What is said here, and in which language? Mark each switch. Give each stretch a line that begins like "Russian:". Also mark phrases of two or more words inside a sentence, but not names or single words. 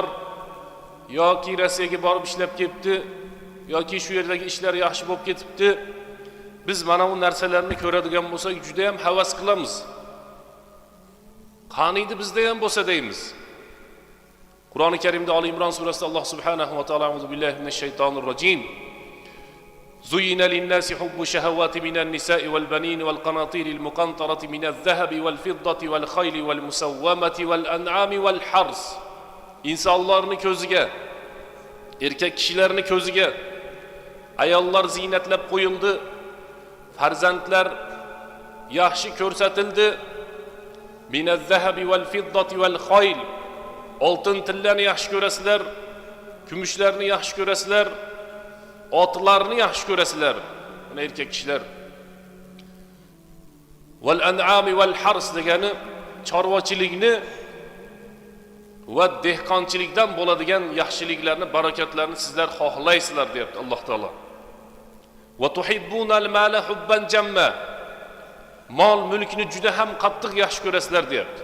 Uzbek: Yoki Rossiyaga borib ishlab ketdi, yoki shu yerdagi ishlar yaxshi bo'lib ketibdi. Biz mana bu narsalarni ko'radigan bo'lsak, juda ham havas qilamiz. Qaniydi bizda ham bo'lsa deymiz. Qur'oni Karimda Ali Imron surasida Alloh
Arabic: سبحانه وتعالى أعوذ بالله من الشيطان الرجيم. زين للناس حب الشهوات من النساء والبنين والقناطير المقنطرة من الذهب والفضة والخيل المسومة والأنعام والحرث.
Uzbek: İnsanlarning ko'ziga, erkak kishilarning ko'ziga ayollar ziynatlab qo'yildi, farzandlar yaxshi ko'rsatildi.
Arabic: من الذهب والفضة والخيل.
Uzbek: Oltin tillarni yaxshi ko'rasizlar, kumushlarni yaxshi ko'rasizlar, otlarni yaxshi ko'rasizlar. Mana erkak kishilar.
Arabic: والأنعام والحرث
Uzbek: degani chorvachilikni va dehqonchilikdan bo'ladigan yaxshiliklarni, barakatlarni sizlar xohlaysizlar deyapti Alloh taolo.
Arabic: وتحبون المال حبا جما.
Uzbek: Mol mulkni juda ham qattiq yaxshi ko'rasizlar deyapti.